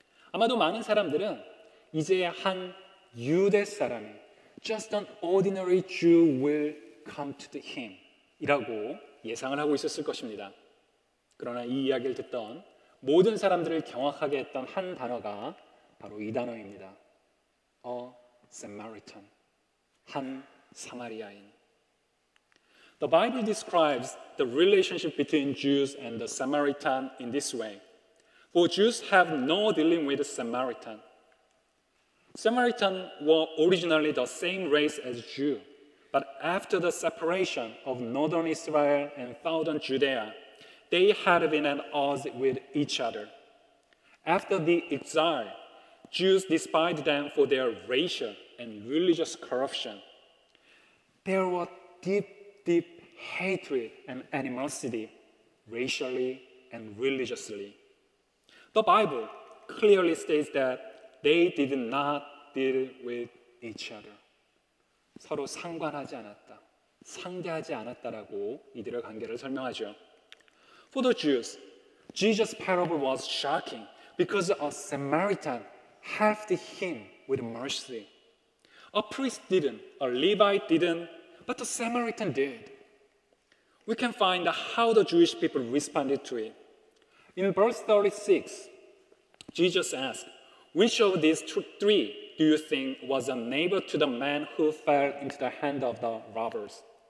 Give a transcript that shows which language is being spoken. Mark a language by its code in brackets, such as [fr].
[ko] 아마도 많은 사람들은 이제 한 유대 사람이 [en] Just an ordinary Jew will come to him [ko] 이라고 예상을 하고 있었을 것입니다. 그러나 이 이야기를 듣던 모든 사람들을 경악하게 했던 한 단어가 바로 이 단어입니다. [en] A Samaritan, [ko] 한 사마리아인. [en] The Bible describes the relationship between Jews and the Samaritan in this way. For Jews have no dealing with the Samaritan. Samaritans were originally the same race as Jew, but after the separation of northern Israel and southern Judea, they had been at odds with each other. After the exile, Jews despised them for their racial and religious corruption. There was deep hatred and animosity, racially and religiously. The Bible clearly states that they did not deal with each other. [ko] 서로 상관하지 않았다, 상대하지 않았다라고 이들의 관계를 설명하죠. [en] For the Jews, Jesus' parable was shocking because a Samaritan helped him with mercy. A priest didn't, a Levite didn't, but the Samaritan did. We can find how the Jewish people responded to it. In verse 36, Jesus asked, which of these three do you think was a neighbor to the man who fell into the hand of the robbers?